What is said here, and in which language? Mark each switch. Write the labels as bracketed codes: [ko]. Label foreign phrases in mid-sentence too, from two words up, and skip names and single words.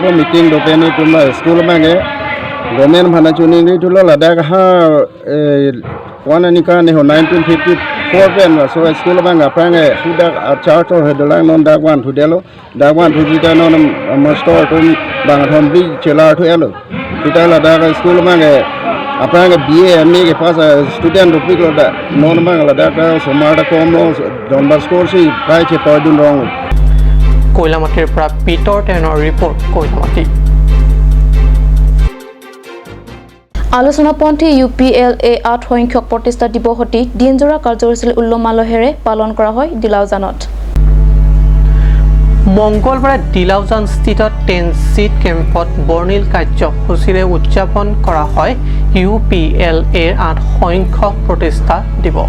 [mjw] po meeting do pen ni tum la school mange gomen bhana chuni ni tu la ladak ha wana ni ka ne ho 1954 pen so school banga prange sudah charter hedalang non dagwan tu delo dagwan tu jita non master tum bang thom bi chela tu elo kita la daga school mange aprange BA MA ke pas student ru piklo da non bang la daga so marta kom no donbar score si pai che toy dun rong [as] কৈলামাটিৰ পৰা পিটৰ টেনৰ ৰিপৰ্ট কৈলামাটি। আলোচনাপন্থী UPLA 8 সংখ্যক প্ৰতিষ্ঠা দিৱসটি দিনজোৰা কাৰ্যসূচী উল্লমালহেৰে পালন কৰা হয় দিলাউজানত। মঙ্গলবাৰে দিলাউজান স্থিত 10 সিট কেম্পত বৰ্ণিল কাৰ্যসূচীৰে উদযাপন কৰা হয় UPLA 8 সংখ্যক প্ৰতিষ্ঠা দিৱস।